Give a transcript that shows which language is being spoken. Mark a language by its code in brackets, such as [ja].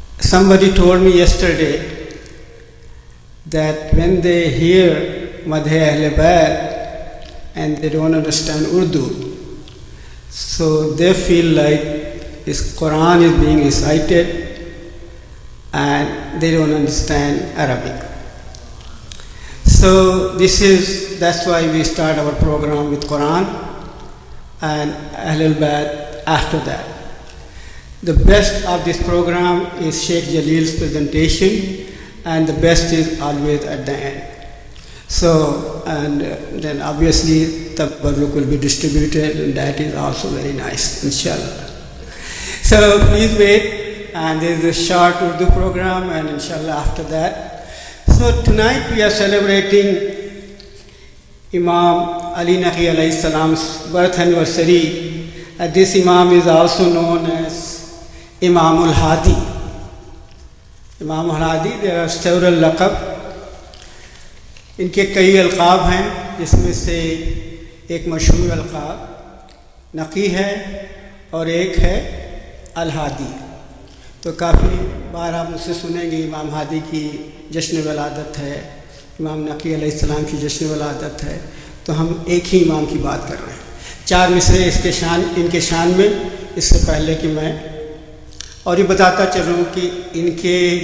[en] Somebody told me yesterday that when they hear Madh Ahl Bayt and they don't understand Urdu, so they feel like this Quran is being recited and they don't understand Arabic. So that's why we start our program with Quran and Ahlul Bayt after that. The best of this program is Sheikh Jalil's presentation, and the best is always at the end. So, and then obviously tabarruk will be distributed, and that is also very nice, inshallah. So please wait, and there is a short Urdu program, and inshallah after that. So tonight we are celebrating Imam Ali Naqi alayhi salam's birth anniversary. This Imam is also known as Imam al-Hadi. Imam al-Hadi, there are several laqab. [ur] ان کے کئی القاب ہیں، جس میں سے ایک مشہور القاب نقی ہے اور ایک ہے الہادی۔ تو کافی بار آپ مجھ سے سنیں گے امام ہادی کی جشن ولادت ہے، امام نقی علیہ السلام کی جشن ولادت ہے، تو ہم ایک ہی امام کی بات کر رہے ہیں۔ 4 مصرے ان کے شان میں، اس سے پہلے کہ میں اور یہ بتاتا چلوں کہ ان کے